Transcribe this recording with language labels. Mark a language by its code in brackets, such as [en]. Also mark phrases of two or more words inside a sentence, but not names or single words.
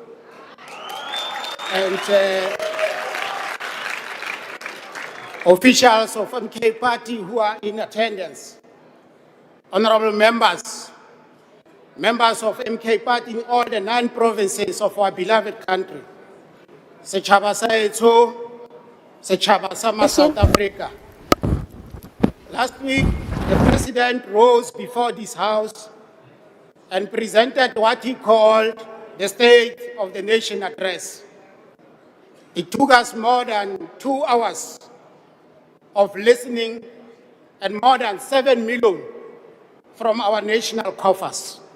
[en] and officials of MK Party who are in attendance, honorable members, members of MK Party in all the 9 provinces of our beloved country, [st] Setjhaba sa hetso, Setjhaba sa ma South Africa. [en] Last week, the President rose before this House and presented what he called the State of the Nation address. It took us more than 2 hours of listening and more than 7 million from our national coffers.